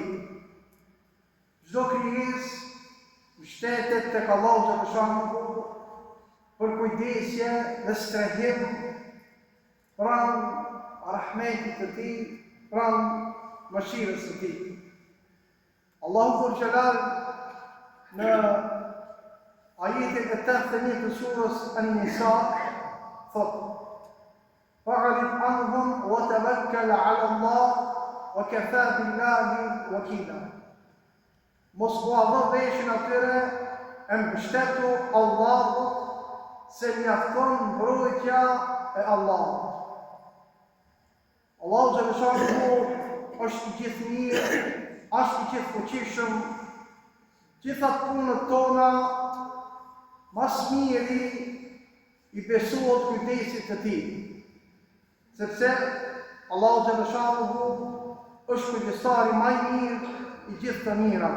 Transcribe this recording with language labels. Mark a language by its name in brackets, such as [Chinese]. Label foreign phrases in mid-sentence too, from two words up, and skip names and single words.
[Albanian] Çdo krijesë mbështetet tek Allahu xhaleshanuhu për kujdesje dhe strehim pranë rahmetit të tij, pranë mëshirës së tij. Allahu [Arabic] ذو الجلال [Albanian] në ajetin e 81 të surës An-Nisa thot: [Arabic] "فأعرض عنهم وتوكل على الله وكفى بالله وكيلا." [Albanian] Mos u avë veshin atyre e mbështetu Allahut, se mjafton mbrojtja e Allahut. Allahu xhaleshanuhu është i gjithë mirë, është i gjithë fuqishëm, gjithat punët tona mas miri i besohet kujdesit të tij, sepse Allahu xhaleshanuhu është kujdestari më i mirë i gjithë të mirave.